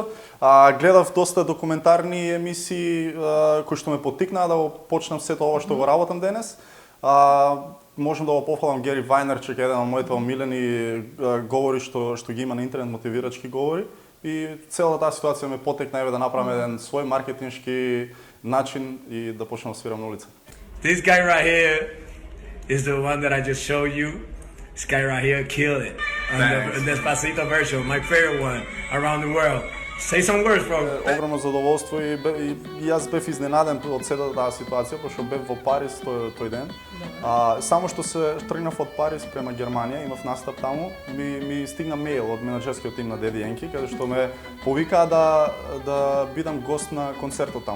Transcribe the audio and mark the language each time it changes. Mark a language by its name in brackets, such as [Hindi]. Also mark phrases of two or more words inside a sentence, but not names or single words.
[Macedonian] Гледав доста документарни емисии кои што ме поттикнаа да го почнам сето ова што го работам денес. Можам да го пофалам Гери Вајнерчик, еден од моите омилени говори што ги има на интернет, мотивирачки говори. И целата таа ситуација ме поттикна да направам еден свој маркетиншки начин и да почнам да свирам на улица. [English] This guy right here is the one that I just showed you. This guy right here killed it on the Despacito version, my favorite one around the world. Say some words, bro. [Macedonian] Огромно задоволство и јас бев изненаден од целата таа ситуација, пошто бев во Париз тој ден. Само што се тргнав од Париз према Германија, имав настап таму, ми стигна мејл од менаџерскиот тим на Деди Енки, каде што ме повикаа да бидам гост на концертот таму.